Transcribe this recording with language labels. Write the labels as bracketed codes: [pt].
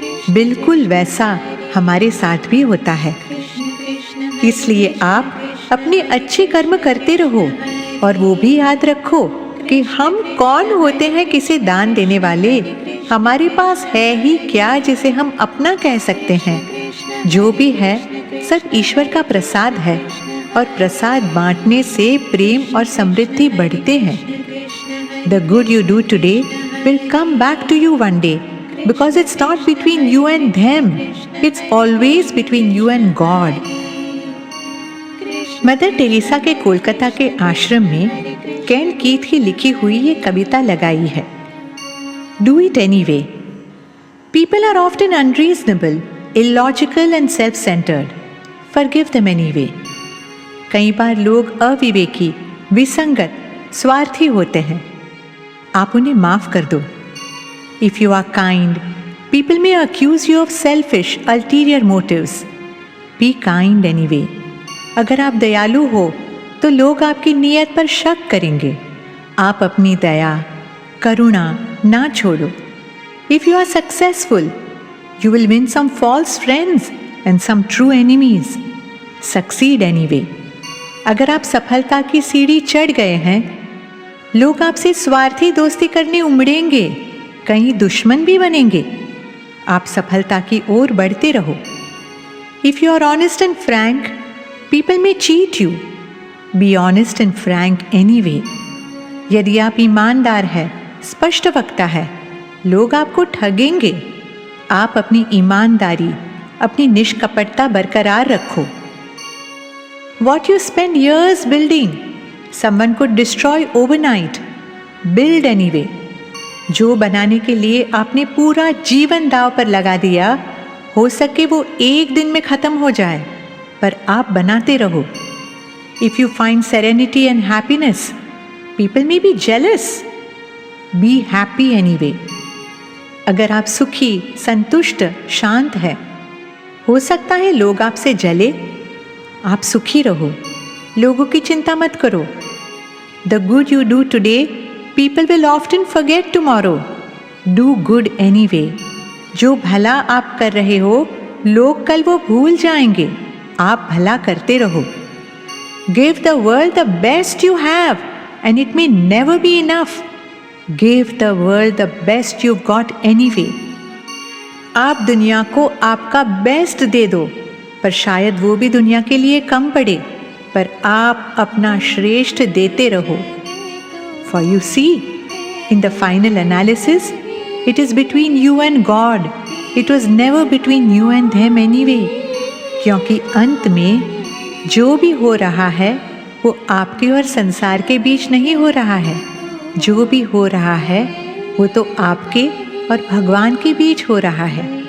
[hi] बिल्कुल वैसा हमारे साथ भी होता है। इसलिए आप अपने अच्छे कर्म करते रहो और वो भी याद रखो कि हम कौन होते हैं किसे दान देने वाले। हमारे पास है ही क्या जिसे हम अपना कह सकते हैं। जो भी है सब ईश्वर का प्रसाद है, और प्रसाद बांटने से प्रेम और समृद्धि बढ़ते हैं। [en] The good you do today will come back to you one day, because it's not between you and them, it's always between you and God. [hi] Mother Teresa के कोलकाता के आश्रम में केन कीथ की लिखी हुई ये कविता लगाई है। [en] Do it anyway. People are often unreasonable, illogical and self-centered. Forgive them anyway. [hi] कई बार लोग अविवेकी, विसंगत, स्वार्थी होते हैं। आप उन्हें माफ कर दो। [en] If you are kind, people may accuse you of selfish, ulterior motives. Be kind anyway. [hi] अगर आप दयालु हो तो लोग आपकी नीयत पर शक करेंगे। आप अपनी दया, करुणा ना छोड़ो। [en] If you are successful, you will win some false friends and some true enemies. Succeed anyway. [hi] अगर आप सफलता की सीढ़ी चढ़ गए हैं, लोग आपसे स्वार्थी दोस्ती करने उमड़ेंगे, कहीं दुश्मन भी बनेंगे। आप सफलता की ओर बढ़ते रहो। [en] If you are honest and frank, people may cheat you. Be honest and frank anyway. [hi] यदि आप ईमानदार हैं स्पष्ट वक्ता है, लोग आपको ठगेंगे। आप अपनी ईमानदारी, अपनी निष्कपटता बरकरार रखो। [en] What you spend years building, someone could destroy overnight. Build anyway. [hi] जो बनाने के लिए आपने पूरा जीवन दांव पर लगा दिया, हो सके वो एक दिन में खत्म हो जाए, पर आप बनाते रहो। [en] If you find serenity and happiness, people may be jealous. Be happy anyway. [hi] अगर आप सुखी, संतुष्ट, शांत है, हो सकता है लोग आपसे जले। आप सुखी रहो, लोगों की चिंता मत करो। [en] The good you do today, people will often forget tomorrow. Do good anyway. [hi] जो भला आप कर रहे हो, लोग कल वो भूल जाएंगे। आप भला करते रहो। [en] Give the world the best you have, and it may never be enough. Give the world the best you've got anyway. [hi] आप दुनिया को आपका बेस्ट दे दो, पर शायद वो भी दुनिया के लिए कम पड़े, पर आप अपना श्रेष्ठ देते रहो। [en] For you see, in the final analysis, it is between you and God. It was never between you and them anyway. [hi] क्योंकि अंत में जो भी हो रहा है वो आपके और संसार के बीच नहीं हो रहा है। जो भी हो रहा है वो तो आपके और भगवान के बीच हो रहा है।